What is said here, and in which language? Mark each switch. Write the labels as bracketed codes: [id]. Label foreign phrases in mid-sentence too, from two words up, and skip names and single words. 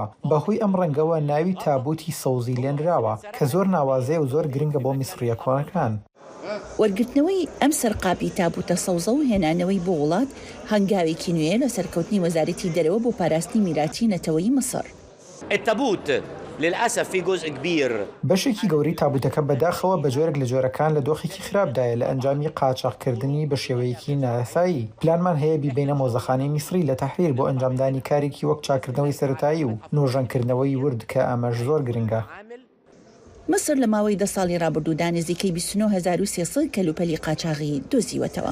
[ckb] بەهۆی ئەم ڕەنگەوە ناوی تابوتی سەوزی لێنراوە کە زۆر ناوازەیە و زۆر گرنگە بۆ میسریە کۆنەکان. وەرگرتنەوەی ئەم سەرقاپی تابوتە سەوزە و هێنانەوەی بۆ وڵات هەنگاوێکی نوێ لە سەرکەوتنی وەزارەتی دەرەوە بۆ پاراستنی میراتی نەتەوەی مسر. [ar] للأسف في جزء كبير [ckb] بەشێکی گەوری تابوتەکە بەداخەوە بە جۆرێک لە جۆرەکان لە دۆخێکی خراپدایە لە ئەنجامی قاچاقکردنی بە شێوەیەکی نایاسایی. پلانمان هەیە بیبینە مۆزەخانەی میسری لە تەحویل بۆ ئەنجامدانی کارێکی وەک چاکردنەوەی سەرەتایی و نۆژەنکردنەوەی ورد کە ئەمەش زۆر گرنگە. مسر لە ماوەی 10 ساڵی ڕابردوودا نزیکەی 29,300 کەلوپەلی قاچاغی دۆزیوەتەوە.